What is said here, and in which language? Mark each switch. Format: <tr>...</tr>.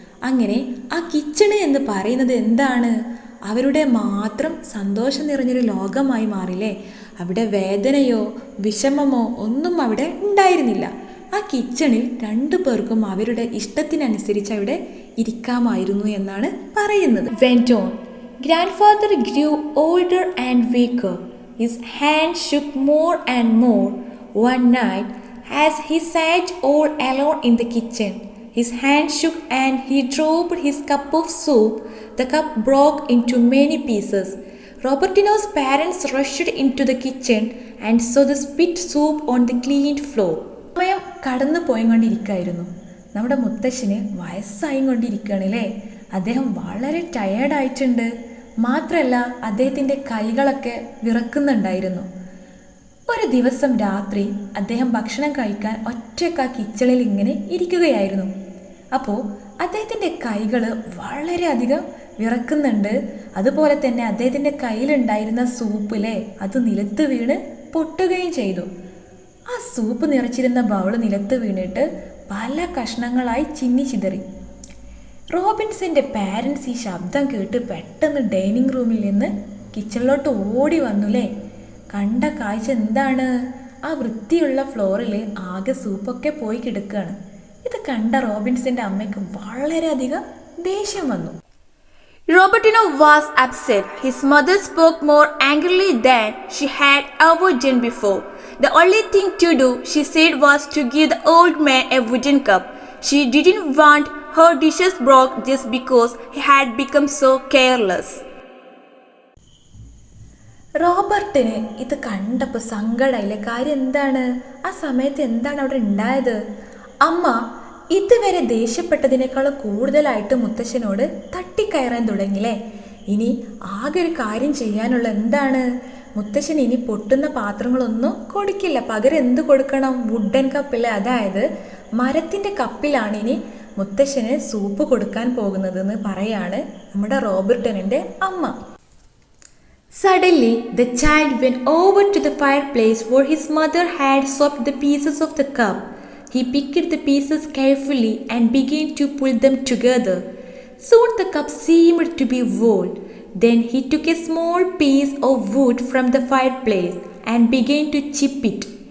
<ml>അങ്ങനെ ആ കിച്ചണ് എന്ന് പറയുന്നത് എന്താണ്? അവരുടെ മാത്രം സന്തോഷം നിറഞ്ഞൊരു ലോകമായി മാറില്ലേ. അവിടെ വേദനയോ വിഷമമോ ഒന്നും അവിടെ ഉണ്ടായിരുന്നില്ല. ആ കിച്ചണിൽ രണ്ടു പേർക്കും അവരുടെ ഇഷ്ടത്തിനനുസരിച്ച് അവിടെ ഇരിക്കാമായിരുന്നു എന്നാണ് പറയുന്നത്.</ml> <en>Went on. Grandfather grew older and weaker. His hand shook more and more. One night, as he sat all alone in the kitchen, his hand shook and he dropped his cup of soup. The cup broke into many pieces. Robertino's parents rushed into the kitchen and saw the spit soup on the cleaned floor.</en> <ml>സമയം കടന്നു പോയിക്കൊണ്ടിരിക്കുകയായിരുന്നു. നമ്മുടെ മുത്തശ്ശന് വയസ്സായി കൊണ്ടിരിക്കുകയാണല്ലേ. അദ്ദേഹം വളരെ ടയേർഡായിട്ടുണ്ട്. മാത്രമല്ല അദ്ദേഹത്തിൻ്റെ കൈകളൊക്കെ വിറക്കുന്നുണ്ടായിരുന്നു. ഒരു ദിവസം രാത്രി അദ്ദേഹം ഭക്ഷണം കഴിക്കാൻ ഒറ്റയ്ക്ക് ആ കിച്ചണിൽ ഇങ്ങനെ ഇരിക്കുകയായിരുന്നു. അപ്പോൾ അദ്ദേഹത്തിൻ്റെ കൈകൾ വളരെയധികം വിറക്കുന്നുണ്ട്. അതുപോലെ തന്നെ അദ്ദേഹത്തിൻ്റെ കയ്യിലുണ്ടായിരുന്ന സൂപ്പിലെ അത് നിലത്ത് വീണ് പൊട്ടുകയും ചെയ്തു. ആ സൂപ്പ് നിറച്ചിരുന്ന ബൗള് നിലത്ത് വീണിട്ട് പല കഷ്ണങ്ങളായി ചിന്നി ചിതറി. റോബിൻസന്റെ പാരൻസ് ഈ ശബ്ദം കേട്ട് പെട്ടെന്ന് ഡൈനിങ് റൂമിൽ നിന്ന് കിച്ചണിലോട്ട് ഓടി വന്നുല്ലേ. കണ്ട കാഴ്ച എന്താണ്? ആ വൃത്തിയുള്ള ഫ്ലോറിൽ ആകെ സൂപ്പൊക്കെ പോയി കിടക്കുകയാണ്. ഇത് കണ്ട റോബിൻസന്റെ അമ്മയ്ക്ക് വളരെയധികം ദേഷ്യം വന്നു.</ml> <en>Robertino was upset. His mother spoke more angrily than she had ever done before. The only thing to do, she said, was to give the old man a wooden cup. She didn't want her dishes broke just because he had become so careless.</en> <ml>റോബർട്ടിന് ഇത് കണ്ടപ്പോൾ സങ്കടമായില്ലേ. കാര്യം എന്താണ്? ആ സമയത്ത് എന്താണ് അവിടെ ഉണ്ടായത്? അമ്മ ഇതുവരെ ദേഷ്യപ്പെട്ടതിനേക്കാൾ കൂടുതലായിട്ട് മുത്തശ്ശനോട് തട്ടിക്കയറാൻ തുടങ്ങിയില്ലേ. ഇനി ആകെ ഒരു കാര്യം ചെയ്യാനുള്ള എന്താണ്? മുത്തശ്ശൻ ഇനി പൊട്ടുന്ന പാത്രങ്ങളൊന്നും കൊടുക്കില്ല. പകരം എന്ത് കൊടുക്കണം? വുഡൻ കപ്പിലെ, അതായത് മരത്തിൻ്റെ കപ്പിലാണ് ഇനി മുത്തശ്ശന് സൂപ്പ് കൊടുക്കാൻ പോകുന്നതെന്ന് പറയാണ് നമ്മുടെ റോബർട്ടിൻ്റെ അമ്മ.</ml> <en>Suddenly, the child went over to the fireplace where his mother had swapped the pieces of the cup. He picked the pieces carefully and began to pull them together. Soon the cup seemed to be whole. Then he took a small piece of wood from the fireplace and began to chip it.</en>